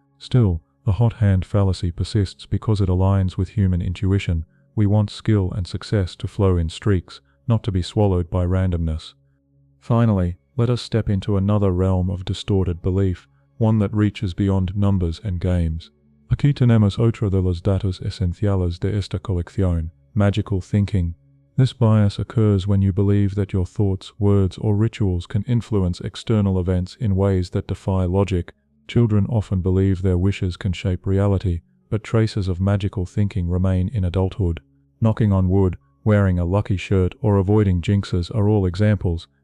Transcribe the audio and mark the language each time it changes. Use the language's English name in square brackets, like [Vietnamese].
[English] Still, the hot hand fallacy persists because it aligns with human intuition. We want skill and success to flow in streaks, not to be swallowed by randomness. Finally, let us step into another realm of distorted belief, one that reaches beyond numbers and games. [Spanish] Aquí tenemos otro de los datos esenciales de esta colección, magical thinking. [English] This bias occurs when you believe that your thoughts, words, or rituals can influence external events in ways that defy logic. Children often believe their wishes can shape reality, but traces of magical thinking remain in adulthood. Knocking on wood, wearing a lucky shirt, or avoiding jinxes are all examples.